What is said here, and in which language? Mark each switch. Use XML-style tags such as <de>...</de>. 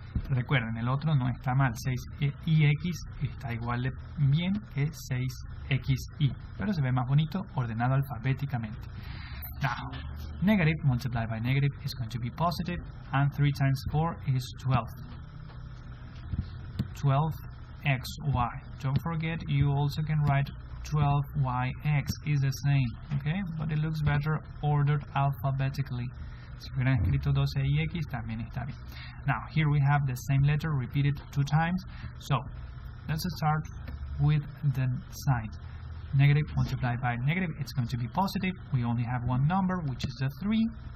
<es>Recuerden, el otro no está mal, 6yx está igual de bien que 6xy, pero se ve más bonito ordenado alfabéticamente.</es> <en>Now, negative multiplied by negative is going to be positive, and 3 times 4 is 12. 12xy. Don't forget, you also can write 12yx is the same, okay? But it looks better ordered alphabetically.</en> <es>Si hubieran escrito 12yx también está bien.</es> <en>Now, here we have the same letter repeated 2 times. So, let's start with the signs. Negative multiplied by negative, it's going to be positive. We only have one number, which is the 3.</en>